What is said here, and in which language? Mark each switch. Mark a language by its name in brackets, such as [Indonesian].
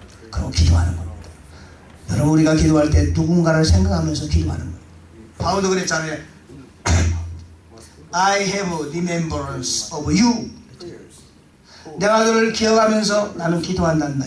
[Korean] 그럼 기도하는 겁니다. 여러분 우리가 기도할 때 누군가를 생각하면서 기도하는 거예요. 바울도 그랬잖아요. [English] I have remembrance of you. [Korean] 내가 너를 기억하면서 나는 기도한단다.